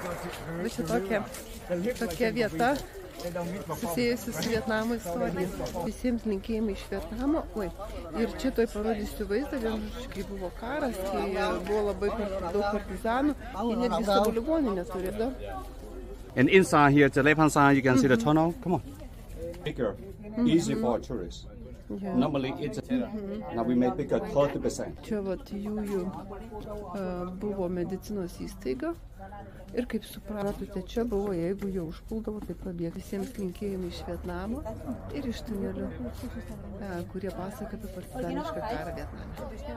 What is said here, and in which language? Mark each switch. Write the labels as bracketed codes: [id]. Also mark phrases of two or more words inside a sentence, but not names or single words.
[lt] Bet čia tokia vieta susijusi su Vietnamo istorija. Visiems linkėjimai iš Vietnamo. Ir čia toj parodysiu vaizdą, kai buvo karas, kai buvo labai daug partizanų, jie netgi savo ligoninę turėjo. [en] And inside here, the left hand side, you can see the tunnel. Come on. Bigger, easy for tourists. Normally it's now we make bigger 30%. [lt] Čia vat jų buvo medicinos įstaiga ir kaip supratote, čia buvo, jeigu jau užpuldavo, tai pabėgo. Visiems linkėjimai iš Vietnamo ir iš tunelių, kurie pasaka apie partizanišką karą Vietname.